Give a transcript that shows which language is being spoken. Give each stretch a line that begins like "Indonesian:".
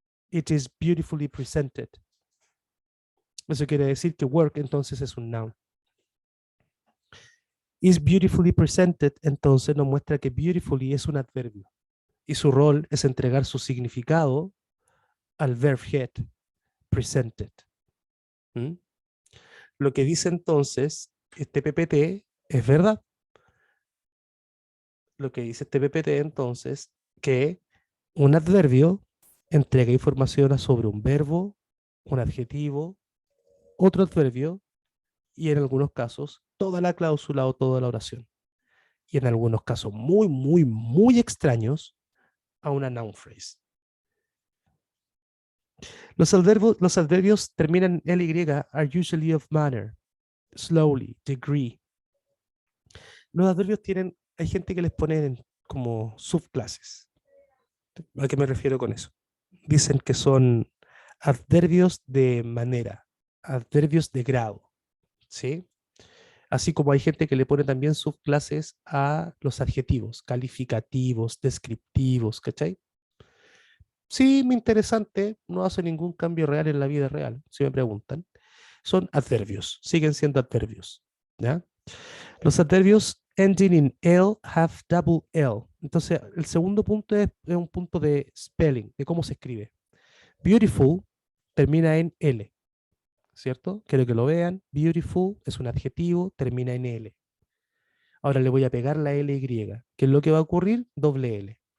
English: It is beautifully presented.
Spanish: Eso quiere decir que work entonces es un noun.
English: Is beautifully presented
Spanish: entonces nos muestra que beautifully es un adverbio y su rol es entregar su significado al verb head, presented. ¿Mm? Lo que dice entonces este PPT es verdad. Lo que dice este PPT entonces que un adverbio entrega información sobre un verbo, un adjetivo, otro adverbio y en algunos casos toda la cláusula o toda la oración. Y en algunos casos muy, muy, muy extraños a una noun phrase. Los adverbios terminan en ly,
English: are usually of manner, slowly, degree.
Spanish: Los adverbios tienen, hay gente que les pone como subclases. ¿A qué me refiero con eso? Dicen que son adverbios de manera, adverbios de grado, ¿sí? Así como hay gente que le pone también subclases a los adjetivos, calificativos, descriptivos, ¿cachai? Sí, muy interesante, no hace ningún cambio real en la vida real, si me preguntan. Son adverbios, siguen siendo adverbios, ¿ya? Los adverbios
English: ending in L have double L.
Spanish: Entonces, el segundo punto es un punto de spelling, de cómo se escribe. Beautiful termina en L, ¿cierto? Quiero que lo vean. Beautiful es un adjetivo, termina en L. Ahora le voy a pegar la LY. ¿Qué es lo que va a ocurrir? Doble L.